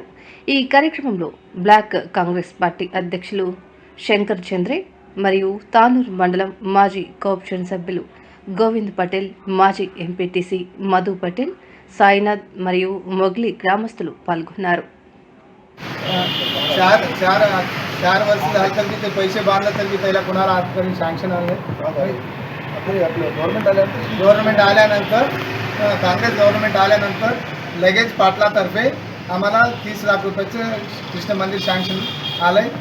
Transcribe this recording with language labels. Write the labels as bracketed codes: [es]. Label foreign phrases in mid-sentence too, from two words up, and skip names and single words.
[te] ఈ కార్యక్రమంలో బ్లాక్ కాంగ్రెస్ పార్టీ అధ్యక్షులు శంకర్ చంద్రే మరియు తానూరు మండలం మాజీ కోఆప్షన్ సభ్యులు గోవింద్ పటేల్, మాజీ ఎంపీటీసీ మధు పటేల్, సాయినాథ్ మరియు మొగ్లి గ్రామస్తులు పాల్గొన్నారు. [mr] 4 वर्ष झाले तर ते पैसे बांधले तर त्याला कोणाला आजपर्यंत सँक्शन आले गव्हर्नमेंट आल्यानंतर [en] Congress government [mr] आल्यानंतर लगेच पाटलातर्फे आम्हाला 30 लाख रुपयाचं कृष्ण मंदिर सँक्शन आलं आहे.